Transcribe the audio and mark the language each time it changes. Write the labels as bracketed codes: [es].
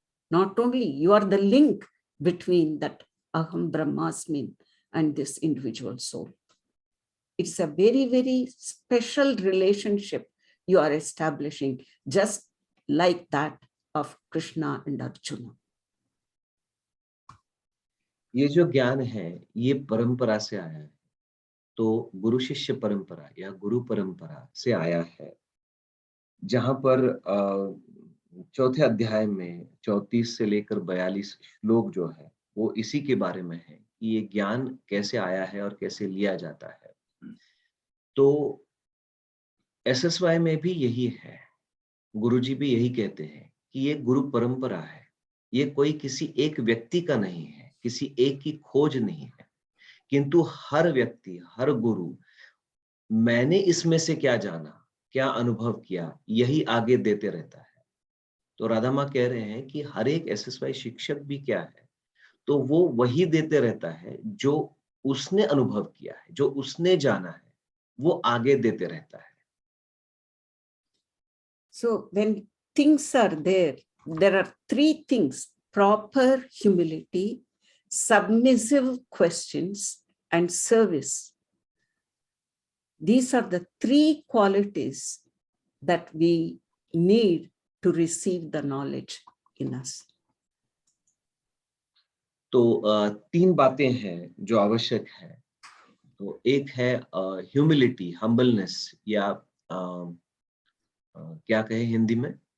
[en] Not only you are the link between that Aham Brahmasmin and this individual soul. It's a very, very special relationship you are establishing, just like that of Krishna and Arjuna. [hi] ये जो ज्ञान है ये परंपरा से आया है, तो गुरु शिष्य परंपरा या गुरु परंपरा से आया है, जहां पर चौथे अध्याय में 34 से लेकर 42 श्लोक जो है वो इसी के बारे में है कि ये ज्ञान कैसे आया है और कैसे लिया जाता है। तो एसएसवाई में भी यही है, गुरुजी भी यही कहते हैं कि ये गुरु परंपरा है, ये कोई किसी एक व्यक्ति का नहीं है, किसी एक की खोज नहीं है, किंतु हर व्यक्ति, हर गुरु मैंने इसमें से क्या जाना, क्या अनुभव किया, यही आगे देते रहता है। तो राधा माँ कह रहे हैं कि हर एक एसएसवाई शिक्षक भी क्या है, तो वो वही देते रहता है जो उसने अनुभव किया है, जो उसने जाना है, वो आगे देते रहता है। [en] So when things are there are three things: proper humility, submissive questions, and service. These are the three qualities that we need to receive the knowledge in us. [hi] तो तीन बातें हैं जो आवश्यक है। तो एक है ह्यूमिलिटी, हम्बलनेस, या क्या कहे हिंदी में,